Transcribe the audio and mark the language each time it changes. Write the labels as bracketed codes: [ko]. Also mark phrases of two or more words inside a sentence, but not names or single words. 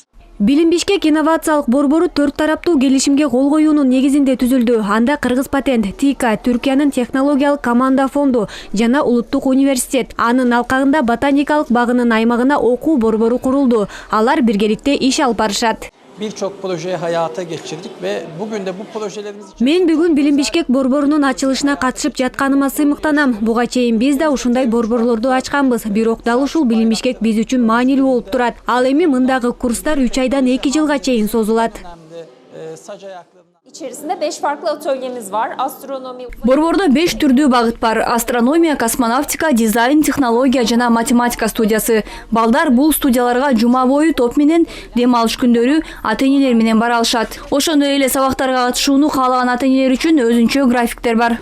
[ky] Билим Бишкек инновациялык борбору 4 тараптуу келишимге кол коюунун негизинде түзүлдү. Анда Кыргыз патент, ТИКА, Түркиянын технологиялык команда фонду жана Улуттук университет. Анын алкагында ботаникалык багынын аймагына окуу борбору курулду. Алар биргеликте иш алып барышат. [tr] Birçok projeyi hayata geçirdik ve bugün de bu projelerimiz için... [ky] Мен бүгүн Билим Бишкек борборунун ачылышына катышып жатканыма сыймыктанам. Буга чейин биз да ушундай борборлорду ачканбыз. Бирок дал ушул Билим Бишкек биз үчүн маанилүү болуп турат. Ал эми мындагы курстар 3 айдан 2 жылга чейин созулат. [tr] İçerisinde 5 farklı atölyemiz var. Astronomi. [ky] Борбордо 5 түрдүү багыт бар. Астрономия, космонавтика, дизайн, технология жана математика студиясы. Балдар бул студияларга жума бою топ менен дем алыш күндөрү ата-энелер менен бара алышат. Ошондой эле сабактарга катышууну каалаган ата-энелер үчүн өзүнчө графиктер бар.